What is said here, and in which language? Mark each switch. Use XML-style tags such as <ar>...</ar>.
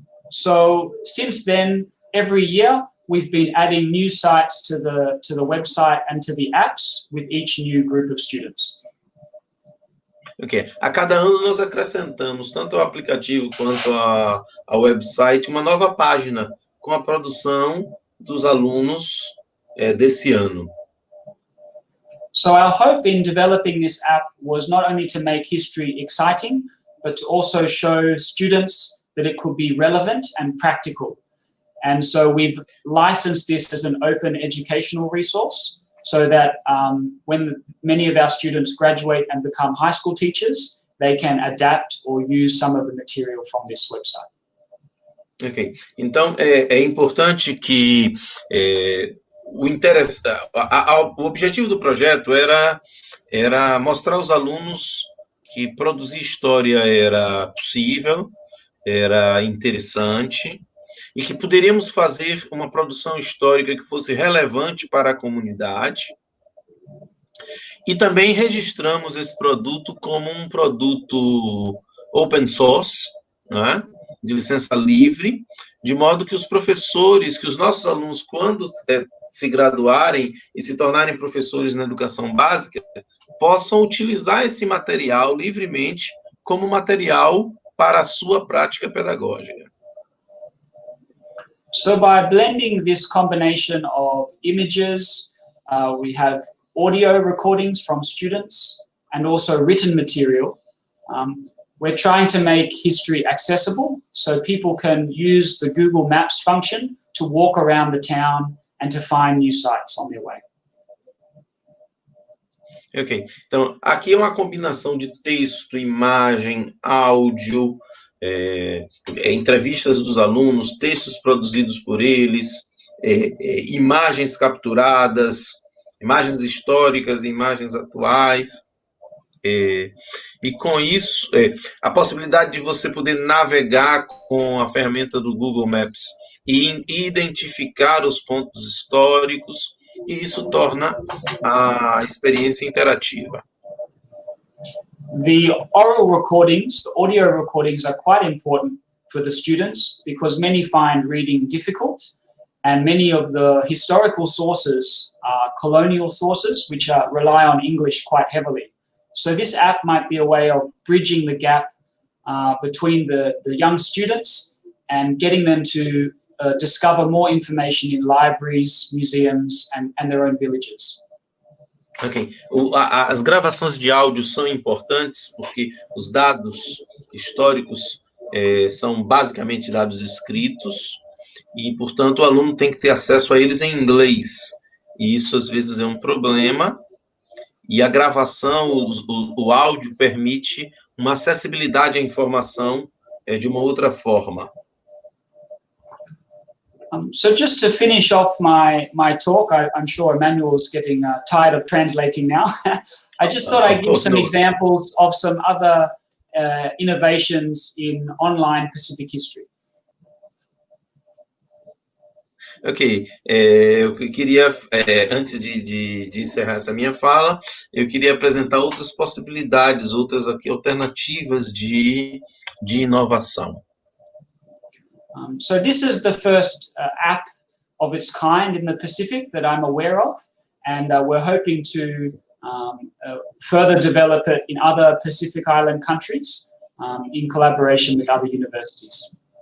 <en>So since then, every year, we've been adding new sites to the website and to the apps with each new group of students. Ok.</en> <pt>A cada ano nós acrescentamos tanto ao aplicativo quanto ao website uma nova página com a produção dos alunos desse ano.</pt> <en>So our hope in developing this app was not only to make history exciting, but to also show students that it could be relevant and practical. And so we've licensed this as an open educational resource so that when many of our students graduate and become high school teachers, they can adapt or use some of the material from this website. Ok.</en> <pt>Então, é importante que o objetivo do projeto era mostrar aos alunos que produzir história era possível, era interessante, e que poderíamos fazer uma produção histórica que fosse relevante para a comunidade. E também registramos esse produto como um produto open source, né, de licença livre, de modo que os professores, que os nossos alunos, quando se graduarem e se tornarem professores na educação básica, possam utilizar esse material livremente como material para a sua prática pedagógica.</pt> <en>So by blending this combination of images, we have audio recordings from students and also written material. We're trying to make history accessible so people can use the Google Maps function to walk around the town and to find new sites on their way.</en> <pt>Ok, então aqui é uma combinação de texto, imagem, áudio, entrevistas dos alunos, textos produzidos por eles, imagens capturadas, imagens históricas, imagens atuais, e com isso, a possibilidade de você poder navegar com a ferramenta do Google Maps e identificar os pontos históricos, e isso torna a experiência interativa.</pt> <en>The oral recordings, the audio recordings are quite important for the students because many find reading difficult, and many of the historical sources are colonial sources which rely on English quite heavily. So this app might be a way of bridging the gap between the young students and getting them to discover more information in libraries, museums, and their own villages. Ok.</en> <pt>As gravações de áudio são importantes porque os dados históricos são basicamente dados escritos e, portanto, o aluno tem que ter acesso a eles em inglês. E isso, às vezes, é um problema. E a gravação, o áudio, permite uma acessibilidade à informação de uma outra forma.</pt> <en>So just to finish off my talk, I'm sure Emmanuel's getting tired of translating now. I just thought I'd give some examples of some other innovations in online Pacific history.</en> <pt>Ok, eu queria, antes de encerrar essa minha fala, eu queria apresentar outras possibilidades, outras alternativas de inovação.</pt> <en>So this is the first app of its kind in the Pacific that I'm aware of, and we're hoping to further develop it in other Pacific Island countries in collaboration with other universities.</en>